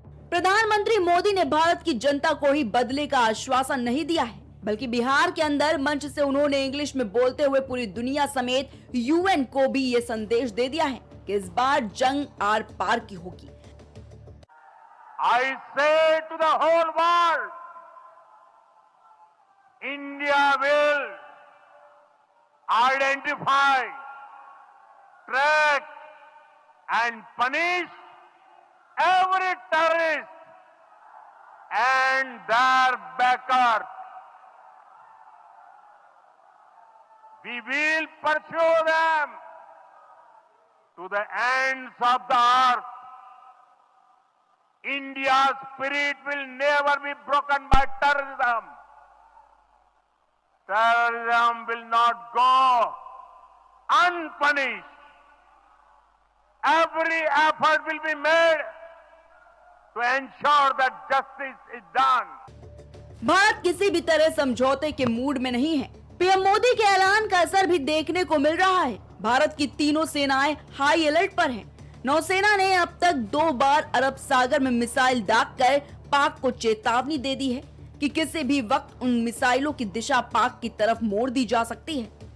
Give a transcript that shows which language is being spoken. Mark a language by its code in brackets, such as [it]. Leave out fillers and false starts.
[hi] प्रधानमंत्री मोदी ने भारत की जनता को ही बदले का आश्वासन नहीं दिया है, बल्कि बिहार के अंदर मंच से उन्होंने इंग्लिश में बोलते हुए पूरी दुनिया समेत यूएन को भी ये संदेश दे दिया है कि इस बार जंग आर पार की होगी। [en] I say to the whole world, India will identify, track and punish every terrorist and their backers. We will pursue them to the ends of the earth. India's spirit will never be broken by terrorism. Terrorism will not go unpunished. Every effort will be made to ensure that justice is done. [hi] Bharat किसी भी तरह समझौते के mood में नहीं है। PM Modi के ऐलान का असर भी देखने को मिल रहा है। भारत की तीनों सेनाएं हाई अलर्ट पर हैं। नौसेना ने अब तक 2 बार अरब सागर में मिसाइल दागकर पाक को चेतावनी दे दी है कि किसी भी वक्त उन मिसाइलों की दिशा पाक की तरफ मोड़ दी जा सकती है।